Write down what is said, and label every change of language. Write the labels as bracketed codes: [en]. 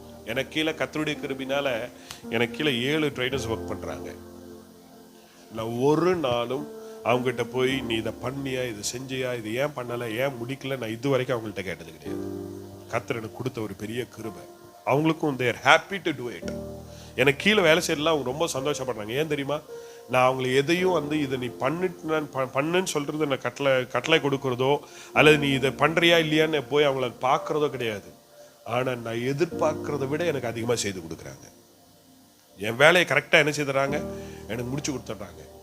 [ta] எனக்கு கீழே கர்த்தருடைய கிருபையினால எனக்கு கீழே 7 ட்ரைனர்ஸ் ஒர்க் பண்றாங்க. நான் ஒரு நாளும் அவங்ககிட்ட போய் நீ இதை பண்ணியா, இது செஞ்சியா, இது ஏன் பண்ணல, ஏன் முடிக்கல, நான் இது வரைக்கும் அவங்கள்ட்ட கேட்டது கிடையாது. கர்த்தர் எனக்கு கொடுத்த ஒரு பெரிய கிருபை. அவங்களுக்கும் [en] they are happy to do it. [ta] எனக்கு கீழே வேலை செய்யலாம் அவங்க ரொம்ப சந்தோஷப்படுறாங்க. ஏன் தெரியுமா? நான் அவங்களை எதையும் இதை நீ பண்ணுன்னு சொல்றது நான் கட்டளை கொடுக்கறதோ அல்லது நீ இதை பண்றியா இல்லையான்னு போய் அவங்கள பார்க்கறதோ கிடையாது. ஆனா நான் எதிர்பார்க்கறத விட எனக்கு அதிகமா செய்து கொடுக்குறாங்க. என் வேலையை கரெக்டா என்ன செய்யறாங்க, எனக்கு முடிச்சு கொடுத்துட்றாங்க.